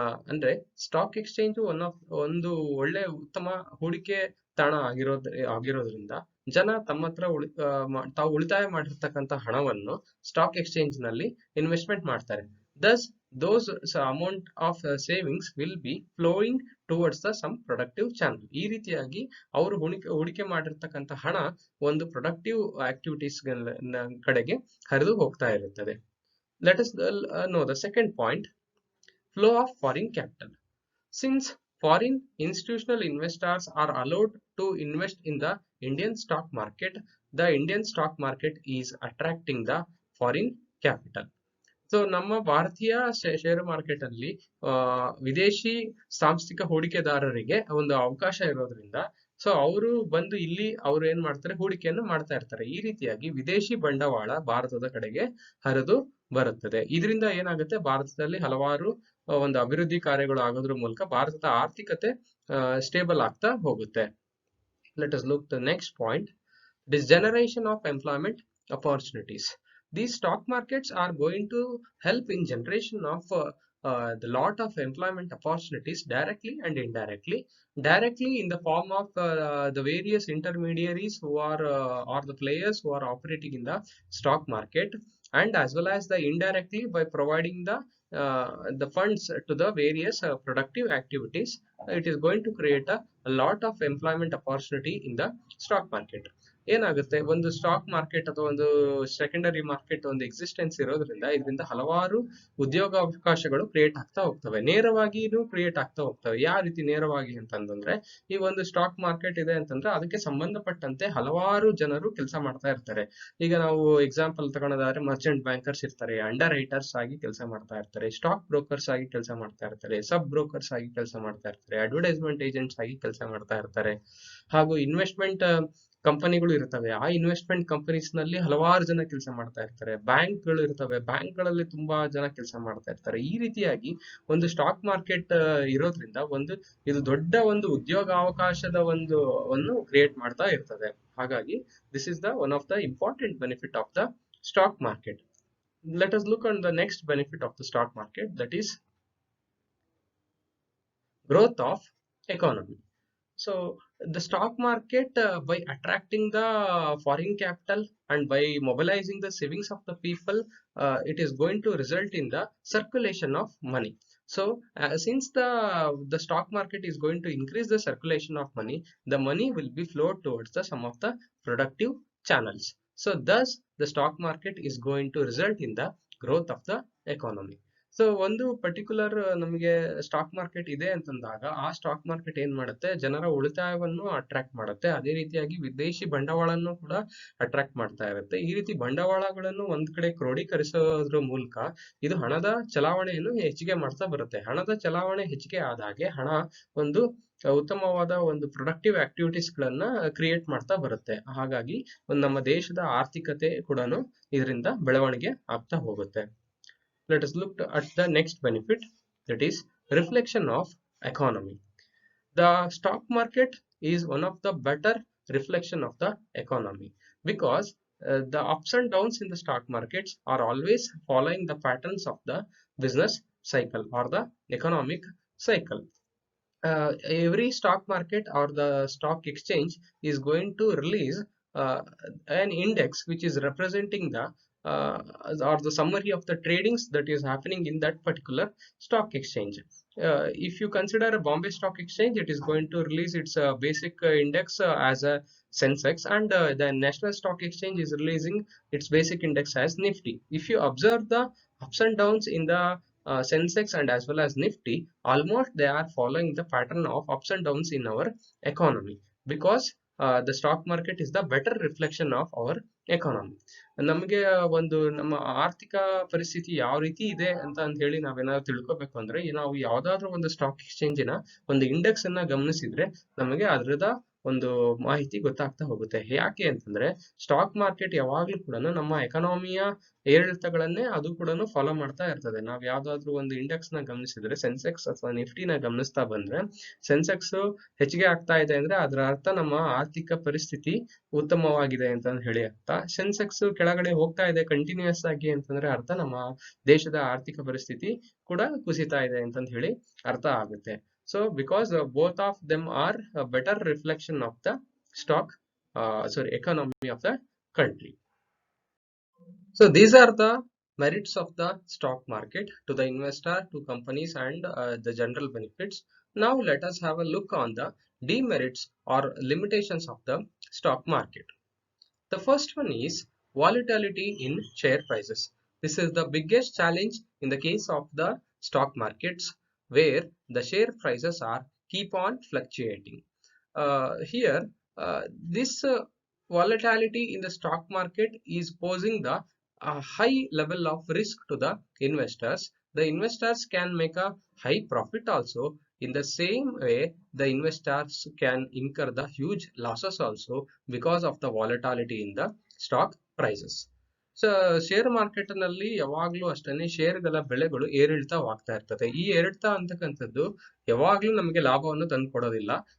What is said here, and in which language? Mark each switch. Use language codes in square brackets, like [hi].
[kn] ಅಂದ್ರೆ stock exchange ಒಂದು ಒಳ್ಳೆ ಉತ್ತಮ ಹೂಡಿಕೆ ತಾಣ ಆಗಿರೋದ್ರಿಂದ ಜನ ತಮ್ಮ ಹತ್ರ ತಾವು ಉಳಿತಾಯ ಮಾಡಿರ್ತಕ್ಕಂಥ ಹಣವನ್ನು ಸ್ಟಾಕ್ ಎಕ್ಸ್ಚೇಂಜ್ ನಲ್ಲಿ ಇನ್ವೆಸ್ಟ್ಮೆಂಟ್ ಮಾಡ್ತಾರೆ. [en] Thus, those amount of savings will be flowing towards the some productive channel. [kn] ಈ ರೀತಿಯಾಗಿ ಅವರು ಹೂಡಿಕೆ ಮಾಡಿರ್ತಕ್ಕಂಥ ಹಣ ಒಂದು ಪ್ರೊಡಕ್ಟಿವ್ ಆಕ್ಟಿವಿಟೀಸ್ ಕಡೆಗೆ ಹರಿದು ಹೋಗ್ತಾ ಇರುತ್ತದೆ. [en] Let us know the second point, flow of foreign capital. Since foreign institutional investors are allowed to invest in the Indian stock market, the Indian stock market is attracting the foreign capital. [kn] So ನಮ್ಮ ಭಾರತೀಯ ಷೇರು market ಅಲ್ಲಿ ವಿದೇಶಿ ಸಾಂಸ್ಥಿಕ ಹೂಡಿಕೆದಾರರಿಗೆ ಒಂದು ಅವಕಾಶ ಇರೋದ್ರಿಂದ so ಅವರು ಬಂದು ಇಲ್ಲಿ ಅವರು ಏನ್ ಮಾಡ್ತಾರೆ, ಹೂಡಿಕೆಯನ್ನು ಮಾಡ್ತಾ ಇರ್ತಾರೆ. ಈ ರೀತಿಯಾಗಿ ವಿದೇಶಿ ಬಂಡವಾಳ ಭಾರತದ ಕಡೆಗೆ ಹರಿದು ಬರುತ್ತದೆ. ಇದರಿಂದ ಏನಾಗುತ್ತೆ, ಭಾರತದಲ್ಲಿ ಹಲವಾರು ಒಂದು ಅಭಿವೃದ್ಧಿ ಕಾರ್ಯಗಳು ಆಗೋದ್ರ ಮೂಲಕ ಭಾರತದ ಆರ್ಥಿಕತೆ ಸ್ಟೇಬಲ್ ಆಗ್ತಾ ಹೋಗುತ್ತೆ. [en] Let us look the next point, this generation of employment opportunities. These stock markets are going to help in generation of the lot of employment opportunities directly and indirectly. Directly in the form of the various intermediaries who are or the players who are operating in the stock market, and as well as the indirectly by providing the funds to the various productive activities. It is going to create a lot of employment opportunity in the stock market. [kn] ಏನಾಗುತ್ತೆ, ಒಂದು stock market ಅಥವಾ ಒಂದು secondary market ಒಂದು existence ಇರೋದ್ರಿಂದ ಇದರಿಂದ ಹಲವಾರು ಉದ್ಯೋಗಾವಕಾಶಗಳು create ಆಗ್ತಾ ಹೋಗ್ತವೆ, ನೇರವಾಗಿನೂ ಕ್ರಿಯೇಟ್ ಆಗ್ತಾ ಹೋಗ್ತವೆ. ಯಾವ ರೀತಿ ನೇರವಾಗಿ ಅಂತಂದ್ರೆ, ಈ ಒಂದು ಸ್ಟಾಕ್ ಮಾರ್ಕೆಟ್ ಇದೆ ಅಂತಂದ್ರೆ ಅದಕ್ಕೆ ಸಂಬಂಧಪಟ್ಟಂತೆ ಹಲವಾರು ಜನರು ಕೆಲಸ ಮಾಡ್ತಾ ಇರ್ತಾರೆ. ಈಗ ನಾವು ಎಕ್ಸಾಂಪಲ್ ತಗೊಳೋದಾದ್ರೆ ಮರ್ಚೆಂಟ್ ಬ್ಯಾಂಕರ್ಸ್ ಇರ್ತಾರೆ, ಅಂಡರ್ ರೈಟರ್ಸ್ ಆಗಿ ಕೆಲಸ ಮಾಡ್ತಾ ಇರ್ತಾರೆ, ಸ್ಟಾಕ್ ಬ್ರೋಕರ್ಸ್ ಆಗಿ ಕೆಲಸ ಮಾಡ್ತಾ ಇರ್ತಾರೆ, ಸಬ್ ಬ್ರೋಕರ್ಸ್ ಆಗಿ ಕೆಲಸ ಮಾಡ್ತಾ ಇರ್ತಾರೆ, ಅಡ್ವರ್ಟೈಸ್ಮೆಂಟ್ ಏಜೆಂಟ್ಸ್ ಆಗಿ ಕೆಲಸ ಮಾಡ್ತಾ ಇರ್ತಾರೆ, ಹಾಗೂ ಇನ್ವೆಸ್ಟ್ಮೆಂಟ್ ಕಂಪನಿಗಳು ಇರ್ತವೆ. ಆ ಇನ್ವೆಸ್ಟ್ಮೆಂಟ್ ಕಂಪನೀಸ್ ನಲ್ಲಿ ಹಲವಾರು ಜನ ಕೆಲಸ ಮಾಡ್ತಾ ಇರ್ತಾರೆ, ಬ್ಯಾಂಕ್ಗಳು ಇರ್ತವೆ, ಬ್ಯಾಂಕ್ಗಳಲ್ಲಿ ತುಂಬಾ ಜನ ಕೆಲಸ ಮಾಡ್ತಾ ಇರ್ತಾರೆ. ಈ ರೀತಿಯಾಗಿ ಒಂದು ಸ್ಟಾಕ್ ಮಾರ್ಕೆಟ್ ಇರೋದ್ರಿಂದ ಇದು ದೊಡ್ಡ ಒಂದು ಉದ್ಯೋಗಾವಕಾಶದ ಒಂದು ಕ್ರಿಯೇಟ್ ಮಾಡ್ತಾ ಇರ್ತದೆ. ಹಾಗಾಗಿ [en] This is the one of the important benefit of the stock market. Let us look on the next benefit of the stock market, that is growth of economy. So the stock market by attracting the foreign capital and by mobilizing the savings of the people, it is going to result in the circulation of money. So since the stock market is going to increase the circulation of money, the money will be flowed towards the some of the productive channels. So thus the stock market is going to result in the growth of the economy. [kn] So ಒಂದು particular ನಮಗೆ stock market ಇದೆ ಅಂತಂದಾಗ ಆ stock market ಏನ್ ಮಾಡುತ್ತೆ, ಜನರ ಉಳಿತಾಯವನ್ನು attract ಮಾಡುತ್ತೆ, ಅದೇ ರೀತಿಯಾಗಿ ವಿದೇಶಿ ಬಂಡವಾಳವನ್ನು ಕೂಡ ಅಟ್ರಾಕ್ಟ್ ಮಾಡ್ತಾ ಇರುತ್ತೆ. ಈ ರೀತಿ ಬಂಡವಾಳಗಳನ್ನು ಒಂದ್ ಕಡೆ ಕ್ರೋಢೀಕರಿಸೋದ್ರ ಮೂಲಕ ಇದು ಹಣದ ಚಲಾವಣೆಯನ್ನು ಹೆಚ್ಚಿಗೆ ಮಾಡ್ತಾ ಬರುತ್ತೆ. ಹಣದ ಚಲಾವಣೆ ಹೆಚ್ಚಿಗೆ ಆದಾಗೆ ಹಣ ಒಂದು ಉತ್ತಮವಾದ ಒಂದು ಪ್ರೊಡಕ್ಟಿವ್ ಆಕ್ಟಿವಿಟೀಸ್ ಗಳನ್ನ ಕ್ರಿಯೇಟ್ ಮಾಡ್ತಾ ಬರುತ್ತೆ. ಹಾಗಾಗಿ ನಮ್ಮ ದೇಶದ ಆರ್ಥಿಕತೆ ಕೂಡ ಇದರಿಂದ ಬೆಳವಣಿಗೆ ಆಗ್ತಾ ಹೋಗುತ್ತೆ. [en] Let us look at the next benefit, that is reflection of economy. The stock market is one of the better reflection of the economy because the ups and downs in the stock markets are always following the patterns of the business cycle or the economic cycle. Every stock market or the stock exchange is going to release uh, an index which is representing the or the summary of the tradings that is happening in that particular stock exchange. If you consider a Bombay Stock Exchange, it is going to release its basic index as a Sensex, and the National Stock Exchange is releasing its basic index as Nifty. If you observe the ups and downs in the Sensex and as well as Nifty, almost they are following the pattern of ups and downs in our economy, because the stock market is the better reflection of our economy. [kn] ನಮಗೆ ಒಂದು ನಮ್ಮ ಆರ್ಥಿಕ ಪರಿಸ್ಥಿತಿ ಯಾವ ರೀತಿ ಇದೆ ಅಂತ ಹೇಳಿ ನಾವೇನಾದ್ರು ತಿಳ್ಕೊಬೇಕು ಅಂದ್ರೆ, ನಾವು ಯಾವ್ದಾದ್ರು ಒಂದು ಸ್ಟಾಕ್ ಎಕ್ಸ್ಚೇಂಜಿನ ಒಂದು ಇಂಡೆಕ್ಸ್ ಅನ್ನ ಗಮನಿಸಿದ್ರೆ ನಮಗೆ ಅದರದ ಒಂದು ಮಾಹಿತಿ ಗೊತ್ತಾಗ್ತಾ ಹೋಗುತ್ತೆ. ಯಾಕೆ ಅಂತಂದ್ರೆ, ಸ್ಟಾಕ್ ಮಾರ್ಕೆಟ್ ಯಾವಾಗ್ಲೂ ಕೂಡ ನಮ್ಮ ಎಕನಾಮಿಯ ಏರಿಳಿತಗಳನ್ನೇ ಅದು ಕೂಡ ಫಾಲೋ ಮಾಡ್ತಾ ಇರ್ತದೆ. ನಾವು ಯಾವ್ದಾದ್ರು ಒಂದು ಇಂಡೆಕ್ಸ್ ನ ಗಮನಿಸಿದ್ರೆ, ಸೆನ್ಸೆಕ್ಸ್ ಅಥವಾ ನಿಫ್ಟಿನ ಗಮನಿಸ್ತಾ ಬಂದ್ರೆ, ಸೆನ್ಸೆಕ್ಸ್ ಹೆಚ್ಚಿಗೆ ಆಗ್ತಾ ಇದೆ ಅಂದ್ರೆ ಅದರ ಅರ್ಥ ನಮ್ಮ ಆರ್ಥಿಕ ಪರಿಸ್ಥಿತಿ ಉತ್ತಮವಾಗಿದೆ ಅಂತ ಹೇಳಿ ಅರ್ಥ. ಸೆನ್ಸೆಕ್ಸ್ ಕೆಳಗಡೆ ಹೋಗ್ತಾ ಇದೆ ಕಂಟಿನ್ಯೂಸ್ ಆಗಿ ಅಂತಂದ್ರೆ ಅರ್ಥ ನಮ್ಮ ದೇಶದ ಆರ್ಥಿಕ ಪರಿಸ್ಥಿತಿ ಕೂಡ ಕುಸಿತಾ ಇದೆ ಅಂತ ಹೇಳಿ ಅರ್ಥ ಆಗುತ್ತೆ. [en] So because both of them are a better reflection of the stock economy of the country. So these are the merits of the stock market to the investor, to companies, and the general benefits. Now let us have a look on the demerits or limitations of the stock market. The first one is volatility in share prices. This is the biggest challenge in the case of the stock markets, where the share prices are keep on fluctuating. Here, this volatility in the stock market is posing the high level of risk to the investors. The investors can make a high profit also. In the same way, the investors can incur the huge losses also because of the volatility in the stock prices. [kn] So share market ನಲ್ಲಿ ಯಾವಾಗ್ಲೂ ಅಷ್ಟೇನೆ ಶೇರ್ಗಳ ಬೆಲೆಗಳು ಏರಿಳಿತವಾಗ್ತಾ ಇರ್ತದೆ. ಈ ಏರಿಳಿತ ಅಂತಕ್ಕಂಥದ್ದು ಯಾವಾಗ್ಲೂ ನಮಗೆ ಲಾಭವನ್ನು ತಂದು ಕೊಡೋದಿಲ್ಲ.